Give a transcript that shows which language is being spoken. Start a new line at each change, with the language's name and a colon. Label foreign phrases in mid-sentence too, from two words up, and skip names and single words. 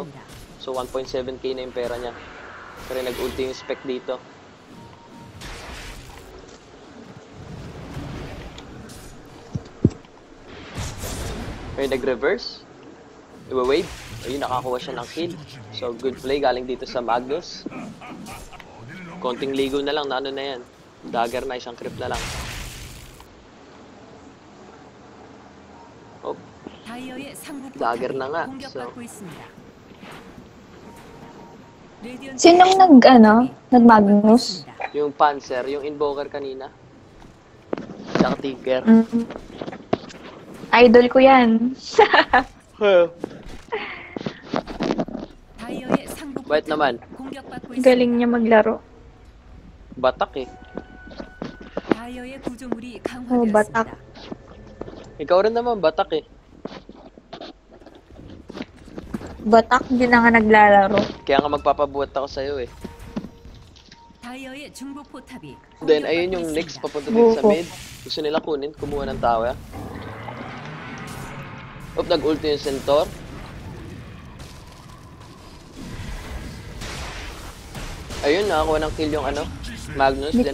Filipino: Oh. So, 1.7k na yung pera niya. Pero nag-ulti yung spec dito. May nag-reverse. Iwa-wave. Ayun, nakakuha siya ng kill. So,
English: good play
Filipino: galing dito sa Magnus. Konting ligo na lang, na ano na yan. Dagger na, isang creep na lang. Oh,
Korean: 다이어의 상부
Filipino: Dagger
Korean: 포탑이
Filipino: na nga.
Korean: 공격받고 있습니다. 레디언트의
Filipino: Sinong
Korean: 상부 포탑이
Filipino: nag-Magnus?
Korean: 있습니다.
Filipino: yung Panzer, yung Invoker kanina. Tsaka Tinker. Idol ko yan.
Korean: 다이어의 상부
Filipino: Bait
Korean: 포탑이
Filipino: naman.
Korean: 공격받고 있습니다.
Filipino: Galing niya maglaro. Batak eh.
Korean: 다이어의 구조물이
Filipino: 바tak.
Korean: 강화되었습니다.
Filipino: Ikaw rin naman, batak eh. Batak, hindi na nga naglalaro. Kaya nga magpapabuhat ako sa'yo eh.
Korean: 다이어의 중부 포탑이
Filipino: Then, ayun yung
Korean: 공격받고
Filipino: next
Korean: 있습니다.
Filipino: papunta dito sa Buko. mid. Gusto nila kunin, kumuha ng tower. Oop, nag-ulti yung Centaur. Ayun, nakakuha ng kill yung ano, Magnus. Hindi